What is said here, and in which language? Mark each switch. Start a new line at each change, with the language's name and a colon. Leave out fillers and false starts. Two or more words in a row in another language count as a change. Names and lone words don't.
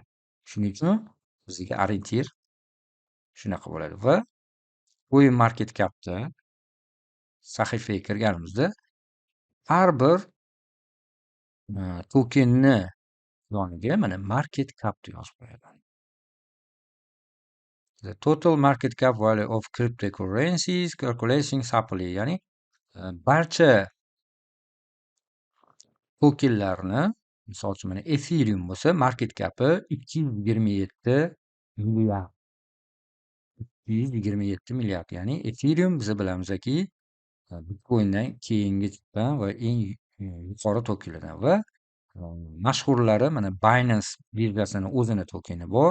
Uzbek: Shuning uchun bizga orientir shunaqa bo'ladi va Coin Market Cap'da sahifaga kirganimizda har bir tokenni yoniga mana
English: market cap
Uzbek: deb yozib qo'yadi.
English: The total market cap value of cryptocurrencies calculating supply,
Uzbek: ya'ni barcha tokenlarni, misol uchun mana Ethereum bo'lsa,
English: market capi
Uzbek: 227 milliard. 227 milliard. Ya'ni Ethereum biz bilamizki, Bitcoin'dan keyingi chiqqan va eng yuqori tokenlardan va mashhurlari mana Binance birjasini o'zini tokeni bor.